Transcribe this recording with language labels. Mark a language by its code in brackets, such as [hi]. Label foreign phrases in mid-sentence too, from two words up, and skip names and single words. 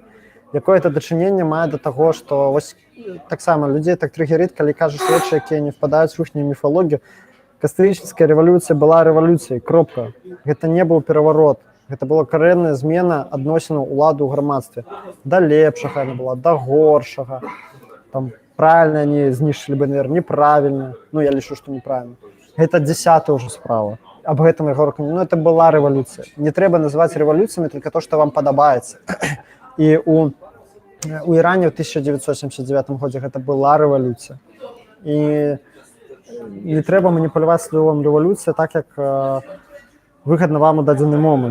[be] Якое-то дачыненне мае да таго, што вось таксама людзей так трыгерыць, калі кажуць рэчы, якія не впадаюць у іхнюю міфалогію. Кастрычніцкая рэвалюцыя была рэвалюцыяй, кропка. Гэта не быў пераварот. Гэта была карэнная змена адносінаў улады ў грамадстве. Да лепшага яна была, да горшага. Там [ru] правильно они [be] знішчылі БНР, неправільна. Ну, я лічу, што неправільна. Гэта 10-я ўжо справа. Аб гэтым я говорю, ну, [ru] это была [be] рэвалюцыя. Не трэба называць рэвалюцыямі толькі то, што вам падабаецца. І у Іране ў 1979 годзе гэта была рэвалюцыя. І не трэба маніпуляваць словам рэвалюцыя так, як выгадна вам у дадзены момант.